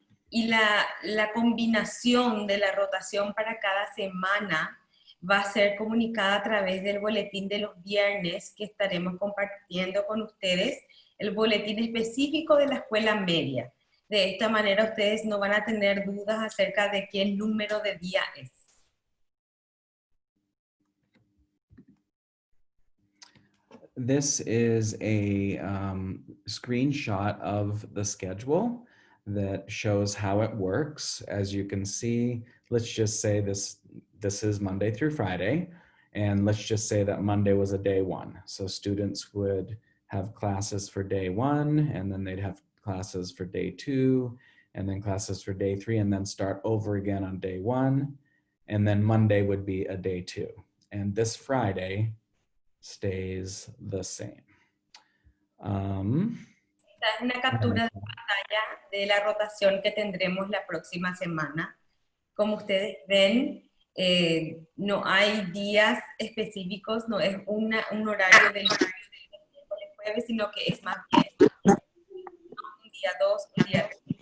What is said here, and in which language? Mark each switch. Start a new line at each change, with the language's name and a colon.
Spanish: Y la combinación de la rotación para cada semana va a ser comunicada a través del boletín de los viernes que estaremos compartiendo con ustedes, el boletín específico de la escuela media. De esta manera ustedes no van a tener dudas acerca de qué número de día es.
English: This is a screenshot of the schedule that shows how it works. As you can see, let's just say this is Monday through Friday, and let's just say that Monday was a day 1. So students would have classes for day 1, and then they'd have classes for day 2, and then classes for day 3, and then start over again on day 1, and then Monday would be a day 2. And this Friday stays the same.
Spanish: Esta es una captura de pantalla de la rotación que tendremos la próxima semana. Como ustedes ven, no hay días específicos, no es un horario del miércoles jueves, sino que es más bien un día 2, un día 3.